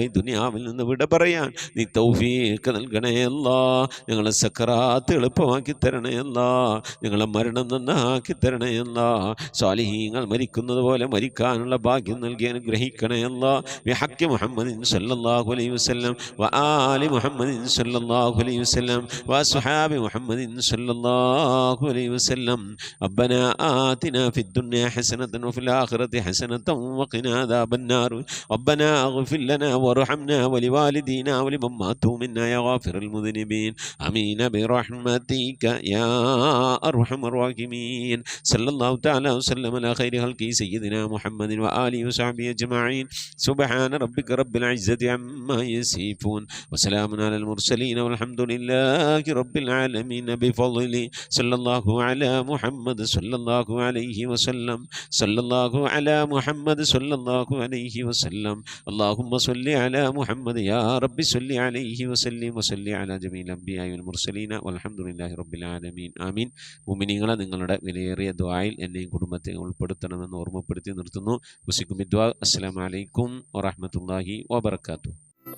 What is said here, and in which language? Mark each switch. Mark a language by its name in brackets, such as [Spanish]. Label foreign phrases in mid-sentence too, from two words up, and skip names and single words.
[Malayalam] ദുനിയാവിൽ നിന്ന് വിട പറയാൻ നീ തൗഫീഖ് നൽകണേ ഞങ്ങളെ സക്കറാത്ത് എളുപ്പമാക്കി തരണേ ഞങ്ങളെ മരണം നന്നാക്കി തരണേ സ്വാലിഹീങ്ങൾ മരിക്കുന്നത് പോലെ മരിക്കാനുള്ള ഭാഗ്യം നൽകി അനുഗ്രഹിക്കണേ [Arabic] بحق محمد صلى الله عليه وسلم وآل محمد صلى الله عليه وسلم وأصحاب محمد صلى الله عليه وسلم ربنا آتنا في الدنيا حسنة وفي الآخرة حسنة وقنا عذاب النار ربنا اغفر لنا وارحمنا ولوالدينا ولمن ماتوا منا يا غافر المذنبين آمين برحمتك يا أرحم الراحمين صلى الله تعالى وسلم على خير خلقه سيدنا محمد وآله وصحبه أجمعين سبحان ربك رب العزة عما يصفون وسلام على المرسلين والحمد لله رب العالمين بفضله صلى الله على محمد صلى الله عليه وسلم صلى الله على على محمد صلى الله عليه وسلم اللهم صل على محمد يا رب صل عليه وسلم وصل على جميع الأنبياء والمرسلين والحمد لله رب العالمين ആമീൻ. [Malayalam] മുഅ്മിനീങ്ങളെ നിങ്ങളുടെ വിലയേറിയ ദുആയിൽ എന്നെയും കുടുംബത്തെ ഉൾപ്പെടുത്തണമെന്ന് ഓർമ്മപ്പെടുത്തി നിർത്തുന്നു. വസിക്കും ദുആ. [Arabic] السلام عليكم ورحمة الله وبركاته.